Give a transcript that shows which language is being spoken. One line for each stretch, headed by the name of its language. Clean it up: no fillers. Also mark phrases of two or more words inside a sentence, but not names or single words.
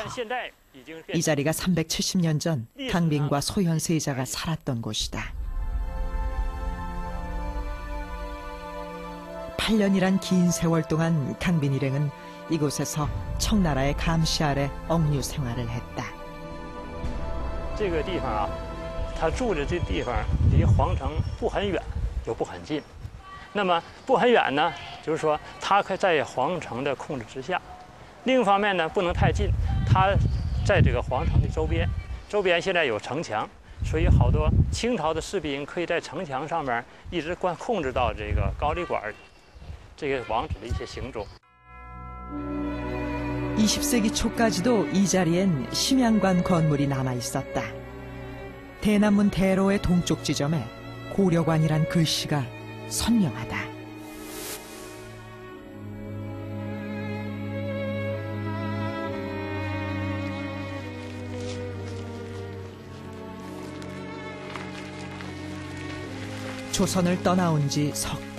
Korean: 이 자리가 370년 전 강빈과 소현 세자가 살았던 곳이다. 8년이란 긴 세월 동안 강빈 일행은 이곳에서 청나라의 감시 아래 억류 생활을 했다.
Chinese: 这个地方啊，他住的这地方离皇城不很远，又不很近。那么不很远呢，就是说他可在皇城的控制之下。另一方面呢，不能太近，他在这个皇城的周边，周边现在有城墙，所以好多清朝的士兵可以在城墙上面一直控制到这个高丽馆，这个王子的一些行踪。
Korean: 20세기 초까지도 이 자리엔 심양관 건물이 남아 있었다. 대남문 대로의 동쪽 지점에 고려관이란 글씨가 선명하다. 조선을 떠나온 지 석 달.